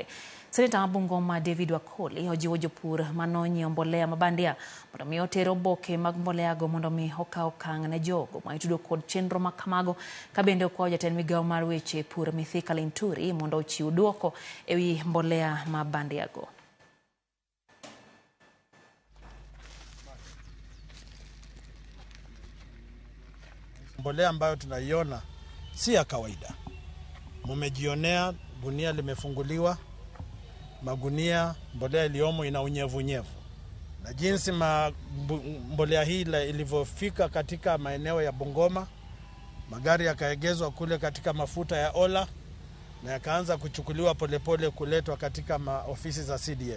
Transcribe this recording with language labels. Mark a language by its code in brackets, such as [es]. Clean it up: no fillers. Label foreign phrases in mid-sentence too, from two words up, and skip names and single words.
[luo] Seneta Bungoma David Wakoli ojiwo jopur manonyiewo mbolea mabandia mondo mi oter oboke mag mbolea go mondo mi okaw okang' ne jogo ma itudo kod chenro ma kamago, ka bende okwayo jatend migawo mar weche pur Mithika Linturi mondo ochiw duoko ewi mbolea mabandia go. [sw] Mbolea ambayo tunaiona si ya kawaida. Mumejionea gunia limefunguliwa, magunia mbolea iliyomo ina unyevunyevu. Na jinsi mbolea hii ilivyofika katika maeneo ya Bungoma, magari yakaegezwa kule katika mafuta ya Ola na yakaanza kuchukuliwa polepole kuletwa katika ofisi za CDF.